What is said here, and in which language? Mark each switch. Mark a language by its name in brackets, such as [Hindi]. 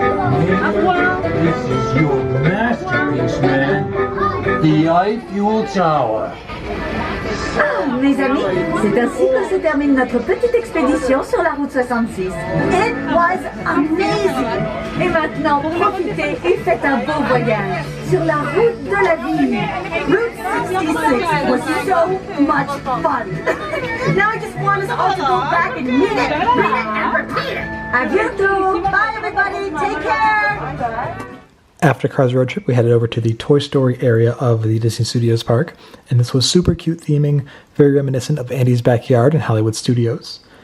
[English] This is your masterpiece, man. The Eiffel Tower. [French] Ah, mes amis, c'est ainsi que se termine notre petite expédition sur la route 66. [English] It was amazing! [French] Et maintenant, profitez et faites un beau voyage sur la route de la vie. [English] Route 66 was so much fun. Now I just want us all to go back and meet it, read it, and repeat it. [French] À bientôt! [English] Bye everybody! Take care! After Cars Road Trip, we headed over to the Toy Story area of the Disney Studios Park, and this was super cute theming, very reminiscent of Andy's Backyard in Hollywood Studios.